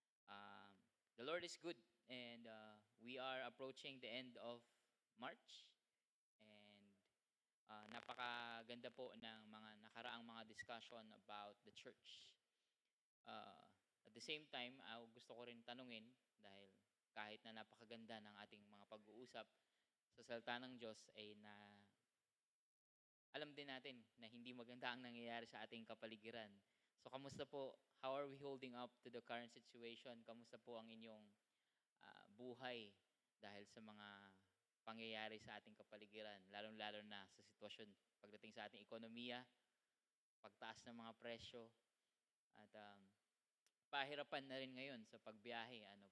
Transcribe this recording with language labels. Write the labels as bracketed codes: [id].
[en] Um, the Lord is good and we are approaching the end of March and [tl] napakaganda po ng mga nakaraang mga [en] discussion about the church. [tl] Uh, [en] at the same time, [tl] gusto ko rin tanungin dahil kahit na napakaganda ng ating mga pag-uusap sa salita ng Diyos ay na alam din natin na hindi maganda ang nangyayari sa ating kapaligiran. So kamusta po? [en] How are we holding up to the current situation? [tl] Kamusta po ang inyong buhay dahil sa mga pangyayari sa ating kapaligiran, lalong-lalo na sa sitwasyon pagdating sa ating ekonomiya, pagtaas ng mga presyo, at pahirapan na rin ngayon sa pagbiyahe.